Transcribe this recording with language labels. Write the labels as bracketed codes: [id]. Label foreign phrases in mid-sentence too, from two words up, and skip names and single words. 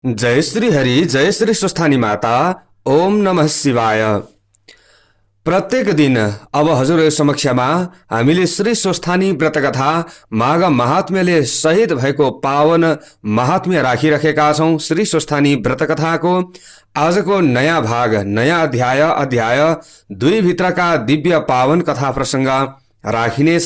[ne] जय श्री हरि, जय श्री स्वस्थानी माता। [sa] ओम नमः शिवाय। [ne] प्रत्येक दिन अब हजुर समक्षमा हामीले श्री स्वस्थानी व्रतकथा माघ महात्म्यले शहीद भएको पावन महात्म्य राखिरहेका छौं। श्री स्वस्थानी व्रतकथाको आजको नयाँ भाग, नयाँ अध्याय 2 भित्रका दिव्य पावन कथा प्रसंग राखिनेछ।